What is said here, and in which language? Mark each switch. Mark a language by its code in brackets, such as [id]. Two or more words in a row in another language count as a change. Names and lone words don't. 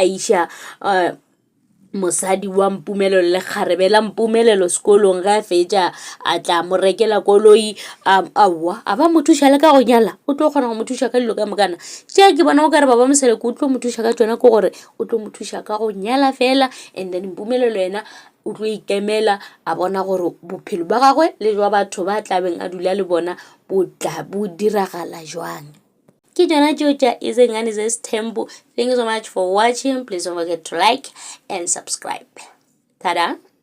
[nso] tšhelete ya gagwe a iša mosadi wa Mpumelelo le Kgarebe la Mpumelelo sekolong ga fetša a tla mo rekela koloi awa a ba mo thuša le ka go nyala o tlo kgona go mo thuša ka dilo ka mokana tša ke bona o ka re baba Moseleko o tlo mo thuša ka tšona ke gore o tlo mo thuša ka go nyala fela [en] and then [nso] Mpumelelo yena o tlo ikemela a bona gore bophelo ba gagwe le jwa batho ba tlabeng a dula le bona bo diragala jwang. Ke jona tšeo tša Izengane Zesithembu. [en] Thank you so much for watching. Please don't forget to like and subscribe. Ta-da!